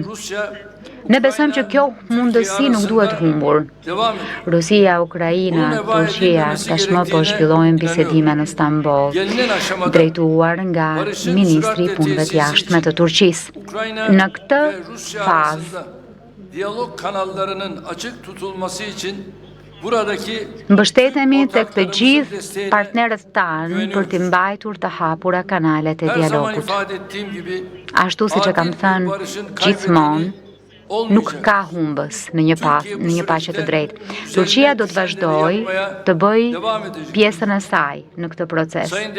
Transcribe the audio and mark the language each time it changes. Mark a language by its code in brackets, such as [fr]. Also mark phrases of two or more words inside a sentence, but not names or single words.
[sq] Ne besojmë që kjo mundësi nuk duhet humbur. Rusia, Ukraina, Turqia tashmë po zhvillojnë bisedime në Stamboll, drejtuar nga Ministri i Punëve të Jashtme të Turqisë. Në këtë fazë, [tr] diyalog kanallarının açık tutulması için buradaki [sq] mbështetemi tek të gjithë partnerët tanë për të mbajtur të hapura kanalet e dialogut. Ashtu siç e kam thënë gjithmonë, nuk ka humbës në një paqe të drejtë. Turqia do të vazhdojë të bëjë pjesën e saj në këtë proces.